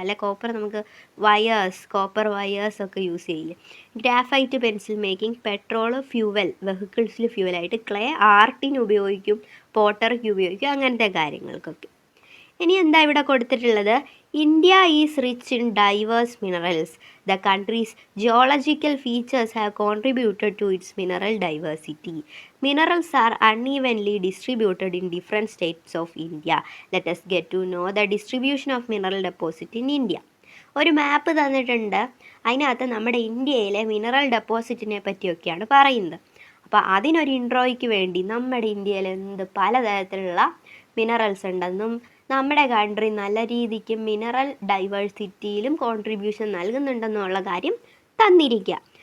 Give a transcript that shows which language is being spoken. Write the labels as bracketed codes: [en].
[ml] അല്ലെ കോപ്പർ നമുക്ക് copper wires ഒക്കെ യൂസ് ചെയ്യില്ലേ. Graphite pencil making, petrol fuel, വെഹിക്കിൾസിൽ ഫ്യൂവലായിട്ട്, clay ആർട്ടിന് ഉപയോഗിക്കും, പോട്ടറിക്ക് ഉപയോഗിക്കും, അങ്ങനത്തെ കാര്യങ്ങൾക്കൊക്കെ. ഇനി എന്താ ഇവിടെ കൊടുത്തിട്ടുള്ളത്? [en] India is rich in diverse minerals. The country's geological features have contributed to its mineral diversity. Minerals are unevenly distributed in different states of India. Let us get to know the distribution of mineral deposit in India. [ml] ഒരു മാപ്പ് തന്നിട്ടുണ്ട്. അതിനകത്ത് നമ്മുടെ ഇന്ത്യയിലെ mineral ഡെപ്പോസിറ്റിനെ പറ്റിയൊക്കെയാണ് പറയുന്നത്. അപ്പോൾ അതിനൊരു ഇൻട്രോയ്ക്ക് വേണ്ടി നമ്മുടെ ഇന്ത്യയിൽ പലതരത്തിലുള്ള മിനറൽസ് ഉണ്ടെന്നും നമ്മുടെ കൺട്രി നല്ല രീതിക്ക് മിനറൽ ഡൈവേഴ്സിറ്റിയിലും കോൺട്രിബ്യൂഷൻ നൽകുന്നുണ്ടെന്നുള്ള കാര്യം തന്നിരിക്കുക.